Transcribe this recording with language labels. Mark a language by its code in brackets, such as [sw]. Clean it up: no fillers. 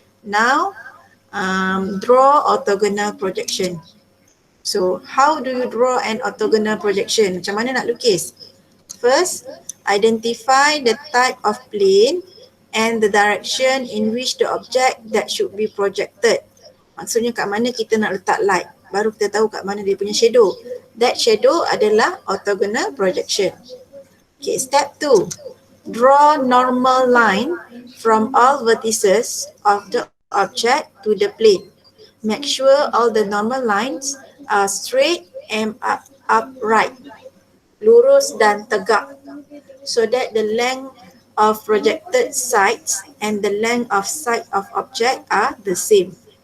[en] Now, draw orthogonal projection. So, how do you draw an orthogonal projection? [ms] Macam mana nak lukis? [en] First, identify the type of plane and the direction in which the object that should be projected. [ms] Maksudnya kat mana kita nak letak light. Baru kita tahu kat mana dia punya shadow. [en] That shadow adalah orthogonal projection. Okay, step 2. Draw normal line from all vertices of the object to the plane. Make sure all the normal lines are straight and upright, [ms] lurus dan tegak, [en] so that the length of projected sides and the length of side of object are the same.